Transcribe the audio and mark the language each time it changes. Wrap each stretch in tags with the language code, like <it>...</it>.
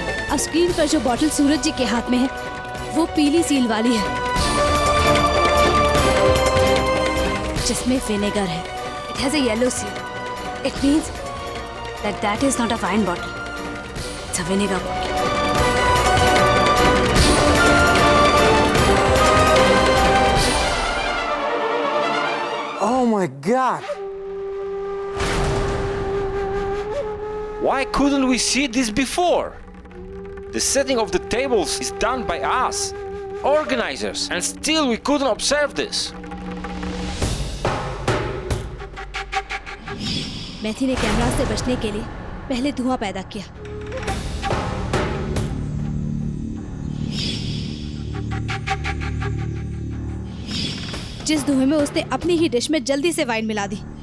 <hi>अब स्क्रीन पर जो बॉटल सूरज जी के हाथ में है, वो पीली सील वाली है, जिसमें विनेगर है.</hi> <en>It has a yellow seal. It means that is not a wine bottle. It's a vinegar bottle. Oh my God! Why couldn't we see this before? The setting of the tables is done by us, organizers, and still we couldn't observe this.</en> <hi>मैथी ने camera से बचने के लिए पहले धुआं पैदा किया. जिस धुएं में उसने अपनी ही डिश में जल्दी से वाइन मिला दी.</hi>